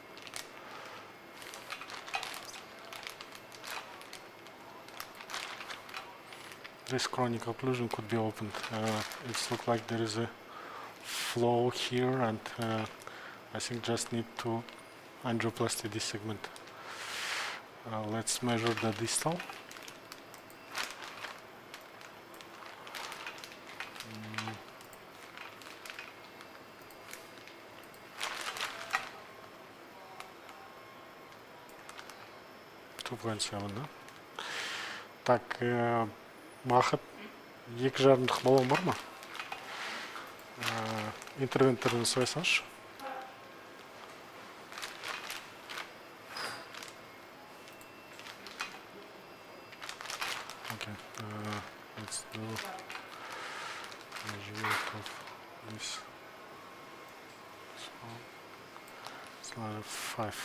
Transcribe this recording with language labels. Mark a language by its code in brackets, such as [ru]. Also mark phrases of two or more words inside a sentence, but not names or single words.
[en] This chronic occlusion could be opened. It looks like there is a flow here, and I think just need to angioplasty this segment. Let's measure the distal. [kk] Да? Так, бақыт, екі жарымдық баллон бар ма? Интервенторын сұрайсаңшы. [en] Okay, let's do measurement of this. So it's not 5.